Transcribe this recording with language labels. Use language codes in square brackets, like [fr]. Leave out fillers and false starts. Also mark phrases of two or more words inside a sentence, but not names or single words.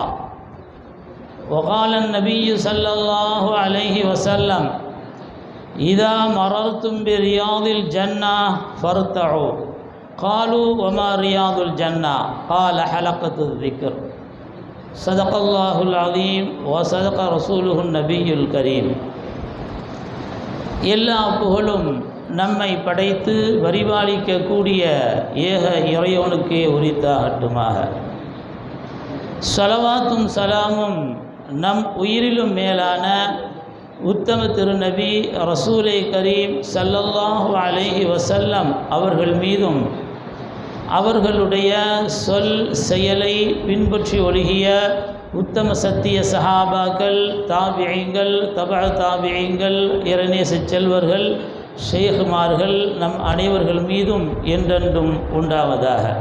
[ar] وقال النبي صلى الله عليه وسلم: إذا مررتم برياض الجنة فارتعوا. قالوا: وما رياض الجنة؟ قال: حلقة الذكر. صدق الله العظيم وصدق رسوله النبي الكريم. [ta] எல்லா புகழும் நம்மை படைத்து பரிபாலிக்கக்கூடிய ஏக இறைவனுக்கே உரித்தாகட்டுமாக. ஸலவாத்தும் சலாமும் நம் உயிரிலும் மேலான உத்தம திருநபி [ar] رسول كريم صلى الله عليه وسلم [ta] அவர்கள் மீதும், அவர்களுடைய சொல் செயலை பின்பற்றி ஒழுகிய உத்தம சத்திய சஹாபாக்கள், தாபிஈங்கள், தபஅ தாபிஈங்கள், இறைநேச செல்வர்கள், ஷேகுமார்கள் நம் அனைவர்கள் மீதும் என்றென்றும் உண்டாவதாக.